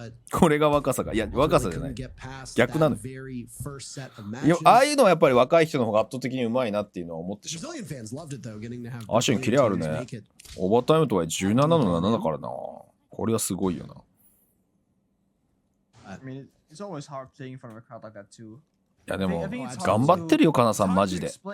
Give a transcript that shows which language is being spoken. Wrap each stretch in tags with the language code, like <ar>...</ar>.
<ja>これが若さが、いや若さじゃない、逆なのよ。ああいうのはやっぱり若い人の方が圧倒的にうまいなっていうのは思ってしまう。アシュンキレあるね。オーバータイムとは17の7だからな。これはすごいよな。</ja> <en>I mean, it's always hard playing in front of a crowd like that too.</en> <ja>いやでも頑張ってるよカナさんマジで。</ja>